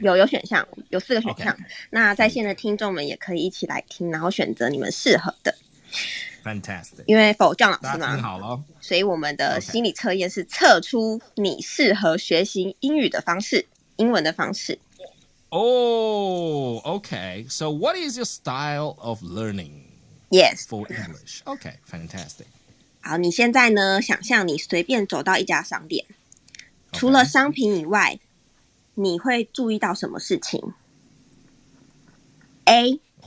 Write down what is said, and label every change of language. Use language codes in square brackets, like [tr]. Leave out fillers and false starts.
[zh] 有选项，有4个选项。 [en] Okay. [zh] 那在线的听众们也可以一起来听，然后选择你们适合的。 [en] Fantastic. [zh] 因为否降老师嘛，听好了，所以我们的心理测验是测出你适合学习英语的方式，英文的方式。 [en] Oh, okay. So what is your style of learning? Yes. For English. Okay, fantastic. [zh] 好，你现在呢？想象你随便走到一家商店，除了商品以外，你会注意到什么事情 ？A.